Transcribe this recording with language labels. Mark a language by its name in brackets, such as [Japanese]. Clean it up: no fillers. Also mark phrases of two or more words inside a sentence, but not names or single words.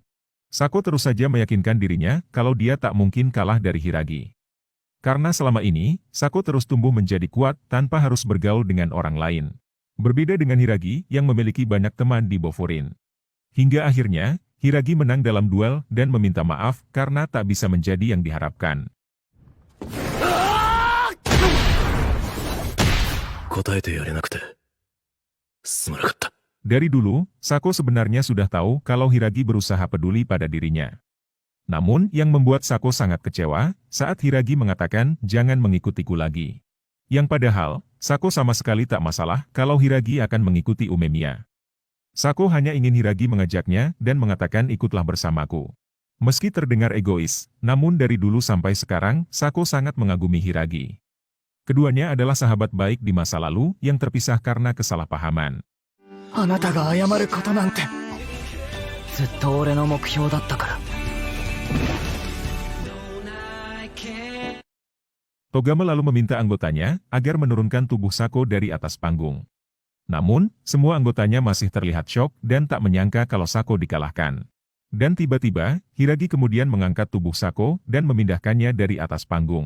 [Indonesian] Sako terus saja meyakinkan dirinya kalau dia tak mungkin kalah dari Hiragi. Karena selama ini, Sako terus tumbuh menjadi kuat tanpa harus bergaul dengan orang lain. Berbeda dengan Hiragi yang memiliki banyak teman di Bofurin. Hingga akhirnya, Hiragi menang dalam duel dan meminta maaf karena tak bisa menjadi yang diharapkan. [Japanese] 答えてやれなくてすまなかった。 [Indonesian] Dari dulu, Sako sebenarnya sudah tahu kalau Hiragi berusaha peduli pada dirinya. Namun, yang membuat Sako sangat kecewa saat Hiragi mengatakan jangan mengikutiku lagi. Yang padahal, Sako sama sekali tak masalah kalau Hiragi akan mengikuti Umemiya. Sako hanya ingin Hiragi mengajaknya dan mengatakan ikutlah bersamaku. Meski terdengar egois, namun dari dulu sampai sekarang, Sako sangat mengagumi Hiragi. Keduanya adalah sahabat baik di masa lalu yang terpisah karena kesalahpahaman. [Japanese] あなたが謝ることなんて。ずっと俺の目標だったから。 [Indonesian] Togama lalu meminta anggotanya agar menurunkan tubuh Sako dari atas panggung. Namun, semua anggotanya masih terlihat syok dan tak menyangka kalau Sako dikalahkan. Dan tiba-tiba, Hiragi kemudian mengangkat tubuh Sako dan memindahkannya dari atas panggung.